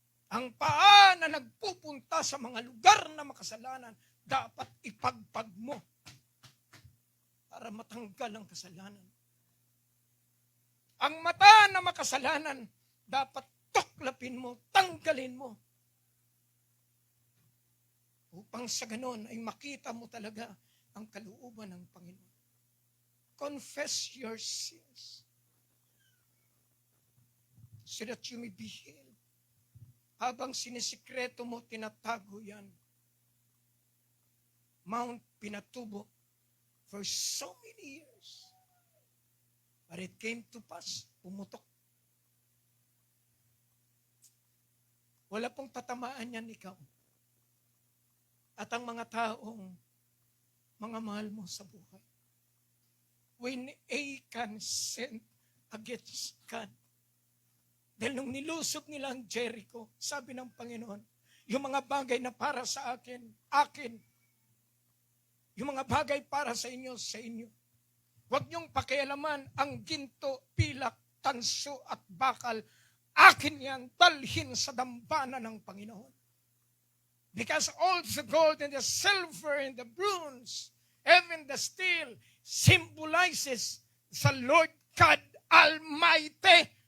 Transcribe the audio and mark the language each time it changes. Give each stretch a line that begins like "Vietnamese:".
Filipino: Ang paa na nagpupunta sa mga lugar na makasalanan, dapat ipagpag mo para matanggal ang kasalanan. Ang mata na makasalanan, dapat tuklapin mo, tanggalin mo. Upang sa ganon ay makita mo talaga ang kalooban ng Panginoon.
English: Confess your sins so that you may be healed.
Filipino: Habang sinisikreto mo, tinatago yan.
English: Mount Pinatubo for so many years. But it came to pass,
Filipino: pumutok. Wala pong tatamaan yan ikaw. At ang mga taong mga mahal mo sa buhay.
English: When Achan sinned against God,
Filipino: dahil nung nilusog nila ang Jericho, sabi ng Panginoon, yung mga bagay na para sa akin. Yung mga bagay para sa inyo. Huwag niyong pakialaman ang ginto, pilak, tanso at bakal. Akin yan, dalhin sa dambana ng Panginoon.
English: Because all the gold and the silver and the bronze, even the steel, symbolizes the Lord God Almighty.